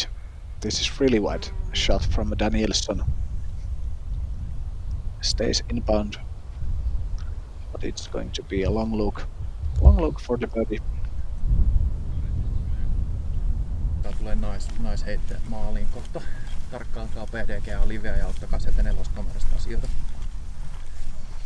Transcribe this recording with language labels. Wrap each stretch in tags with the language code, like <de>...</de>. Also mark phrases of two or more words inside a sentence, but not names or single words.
<en>This is really wide. Shot from Danielsson. Stays inbound. But it's going to be a long look. Long look for the birdie.</en> <fi>Tää tulee naisheittäjät maaliin kohta. Tarkkailkaa PDGA liveä ja ottakaa sieltä 4 numerosta asioita.</fi>